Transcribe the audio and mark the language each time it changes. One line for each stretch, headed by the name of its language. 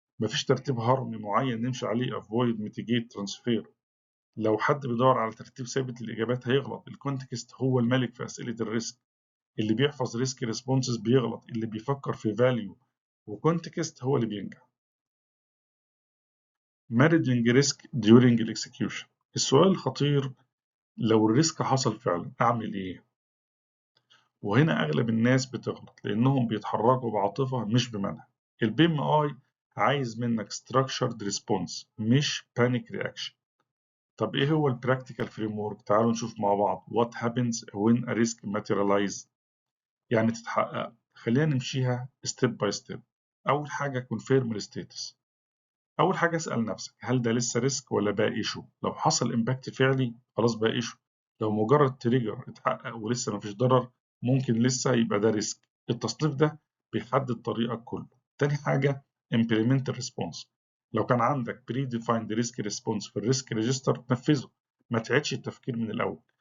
Arabic: مفيش ترتيب هرمي معين نمشي عليه
English: avoid mitigate transfer.
Arabic: لو حد بيدور على ترتيب ثابت للإجابات هيغلط. الكونتكست هو الملك في أسئلة الريسك. اللي بيحفظ ريسك ريسبونسز بيغلط، اللي بيفكر في فاليو وكونتكست هو اللي بينجح.
English: managing risk during execution.
Arabic: السؤال الخطير: لو الريسك حصل فعلا أعمل إيه؟ وهنا أغلب الناس بتغلط لأنهم بيتحركوا بعاطفة مش بمنهج. البي ام اي عايز منك
English: structured response
Arabic: مش
English: panic reaction.
Arabic: طب إيه هو البراكتيكال فريم ورك؟ تعالوا نشوف مع بعض.
English: What happens when a risk materialize؟
Arabic: يعني تتحقق. خلينا نمشيها
English: step by step.
Arabic: أول حاجة confirm الستاتس. أول حاجة اسأل نفسك هل ده لسه ريسك ولا بقى ايشو؟ لو حصل امباكت فعلي خلاص بقى ايشو. لو مجرد تريجر اتحقق ولسه مفيش ضرر ممكن لسه يبقى ده ريسك. التصنيف ده بيحدد طريقك كله. تاني حاجة implement الريسبونس. لو كان عندك
English: predefined risk response
Arabic: في الريسك ريجستر تنفذه، ما تعيدش التفكير من الأول.